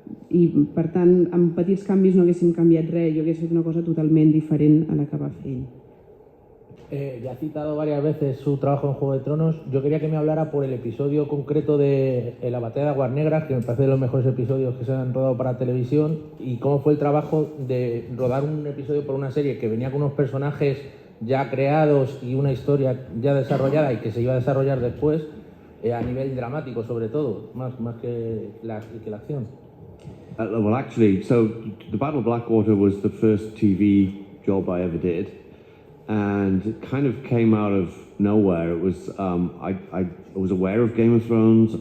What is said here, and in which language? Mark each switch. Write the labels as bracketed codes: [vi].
[ca] I per tant, amb petits canvis no haguéssim canviat res, jo hagués fet una cosa totalment diferent a la que va fer ell. [es] Ya ha citado varias veces su trabajo en Juego de Tronos. Yo quería que me hablara por el episodio concreto de La batalla de Aguas Negras, que me parece de los mejores episodios que se han rodado para televisión, y cómo fue el trabajo de rodar un episodio por una serie que venía con unos personajes ya creados y una historia ya desarrollada y que se iba a desarrollar después, a nivel dramático sobre todo, más que la acción. [en] Well, actually, so the Battle of Blackwater was the first TV job I ever did. And it kind of came out of nowhere. It was I was aware of Game of Thrones.